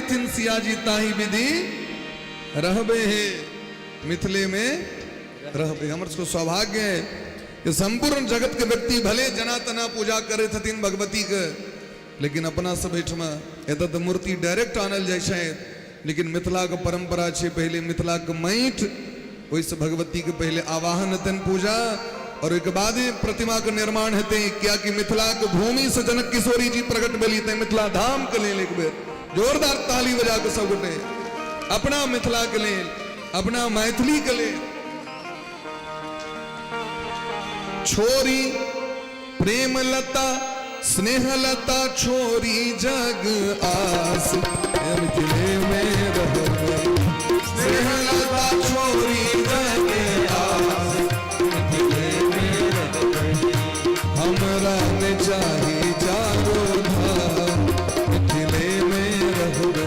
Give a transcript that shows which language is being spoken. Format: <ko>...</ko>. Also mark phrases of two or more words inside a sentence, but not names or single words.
<mai>सियाजी ताही विधि रहबे है, मिथिले में रहबे। हमर को सौभाग्य है कि संपूर्ण जगत के व्यक्ति भले जनातना पूजा करे थतिन भगवती के, लेकिन अपना सब एठमा एत तो मूर्ति डायरेक्ट आनल जाय छै, लेकिन मिथिला के परंपरा छे पहले मिथिला के माटि ओइसे भगवती के पहले आवाहन हेतन पूजा और एक बाद प्रतिमा के निर्माण हेते। क्या कि मिथिला के भूमि से जनक किशोरी जी प्रकट भेली ते मिथिला धाम के लेल एक बेर जोरदार ताली बजा के सब गोटे अपना मिथिला के लेल, अपना मैथिली के लेल। छोरी प्रेम लता स्नेह लता छोरी जग आस, मिथिले में रहबे। स्नेह लता छोरी जग आस, मिथिले में रहबे। हमरा ने चाही चारो धाम, मिथिले में रहबे।</mai>